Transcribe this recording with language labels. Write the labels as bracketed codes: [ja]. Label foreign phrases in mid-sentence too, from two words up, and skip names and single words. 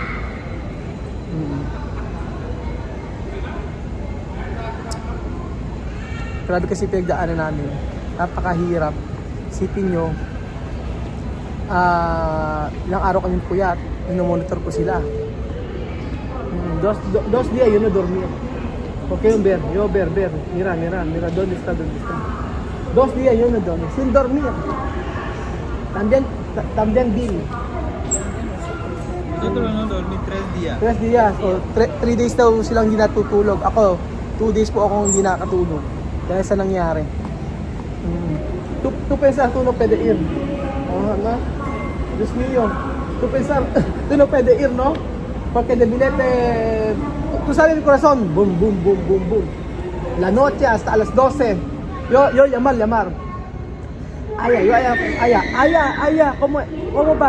[tl] Grabe kasi pinagdaanan namin. Napakahirap. Isipin nyo, ilang araw kami puyat. Minomonitor ko sila. [es] Dos días yo no dormía. ¿Por qué ver? Mira, ¿dónde está? 2 días yo no dormí, sin dormir. También Bill. Nosotros no dormí 3 días. [tl] 3 días, o 3 days daw silang hindi natutulog. Ako, 2 days po akong hindi nakatulog. Dahil sa nangyari. [es] Tu pensar, tú no puede ir. ¿No? Dios mío. Tu pensar, tú no puede ir, ¿no? Porque de billete, tú sabes mi corazón, boom. La noche hasta a las 12. Yo llamar. Aya, ¿cómo va?